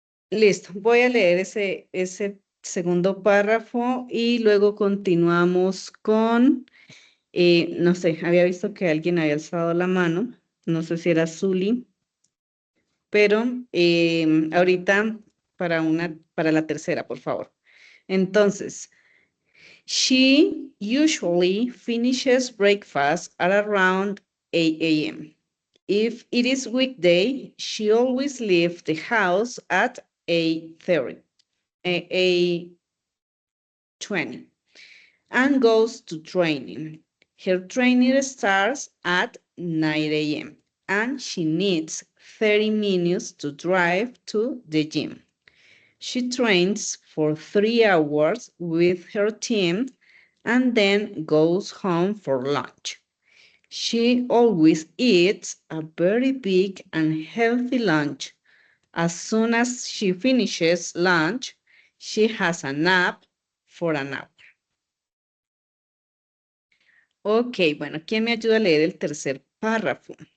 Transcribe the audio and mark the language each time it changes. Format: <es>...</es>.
<es>Listo, voy a leer ese segundo párrafo y luego continuamos con, no sé, había visto que alguien había alzado la mano, no sé si era Zuli, pero ahorita para la tercera, por favor. Entonces,</es> <en>she usually finishes breakfast at around 8 a.m. If it is weekday, she always leaves the house at 8:30. 8:20 and goes to training. Her training starts at 9 a.m. and she needs 30 minutes to drive to the gym. She trains for 3 hours with her team and then goes home for lunch. She always eats a very big and healthy lunch. As soon as she finishes lunch, she has a nap for an hour.</en> <es>Ok, bueno, ¿quién me ayuda a leer el tercer párrafo?</es>